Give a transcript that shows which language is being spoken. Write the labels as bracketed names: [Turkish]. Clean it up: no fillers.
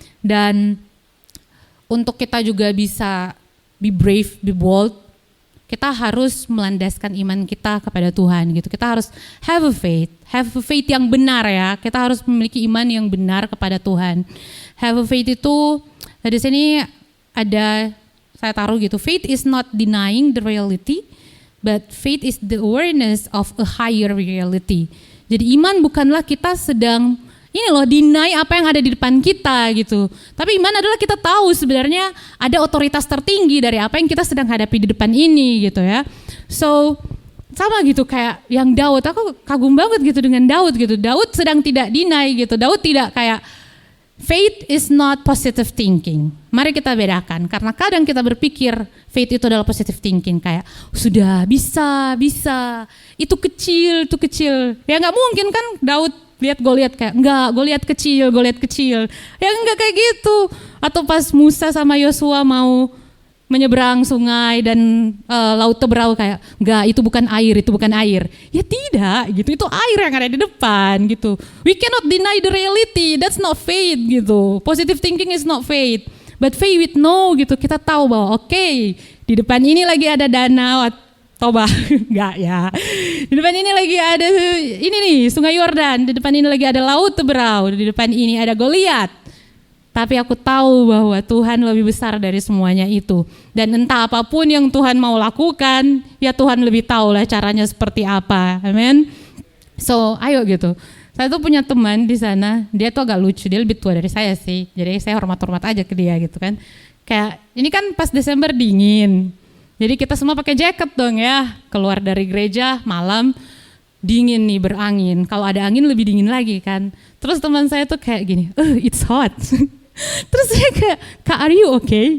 [Indonesian] Dan untuk kita juga bisa [English] be brave, be bold, [Indonesian] kita harus melandaskan iman kita kepada Tuhan gitu. Kita harus [English] have a faith [Indonesian] yang benar ya. Kita harus memiliki iman yang benar kepada Tuhan. [English] Have a faith [Indonesian] itu di sini ada saya taruh gitu. [English] Faith is not denying the reality, but faith is the awareness of a higher reality. [Indonesian] Jadi iman bukanlah kita sedang ini loh deny apa yang ada di depan kita gitu. Tapi iman adalah kita tahu sebenarnya ada otoritas tertinggi dari apa yang kita sedang hadapi di depan ini gitu ya. So sama gitu kayak yang Daud, aku kagum banget gitu dengan Daud gitu. Daud sedang tidak deny gitu. Daud tidak kayak [English] faith is not positive thinking. [Indonesian] Mari kita bedakan karena kadang kita berpikir faith itu adalah positive thinking kayak sudah bisa itu kecil. Ya nggak mungkin kan Daud lihat Goliat kayak enggak, Goliat kecil. Ya enggak kayak gitu. Atau pas Musa sama Yosua mau menyeberang sungai dan laut Teberau kayak enggak, itu bukan air. Ya tidak gitu, itu air yang ada di depan gitu. [English] We cannot deny the reality, that's not faith gitu. Positive thinking is not faith. But faith with no [Indonesian] gitu, kita tahu bahwa oke, di depan ini lagi ada danau, Toba, enggak ya. Di depan ini lagi ada ini nih Sungai Yordan, di depan ini lagi ada Laut Teberau, di depan ini ada Goliat. Tapi aku tahu bahwa Tuhan lebih besar dari semuanya itu. Dan entah apapun yang Tuhan mau lakukan, ya Tuhan lebih tahu lah caranya seperti apa. Amin. So, ayo gitu. Saya tuh punya teman di sana, dia tuh agak lucu, dia lebih tua dari saya sih. Jadi saya hormat-hormat aja ke dia gitu kan. Kayak ini kan pas Desember dingin. Jadi kita semua pakai jaket dong ya, keluar dari gereja malam dingin nih berangin. Kalau ada angin lebih dingin lagi kan. Terus teman saya tuh kayak gini, [English] it's hot. [Indonesian] Terus saya kayak, Kak, [English] are you okay?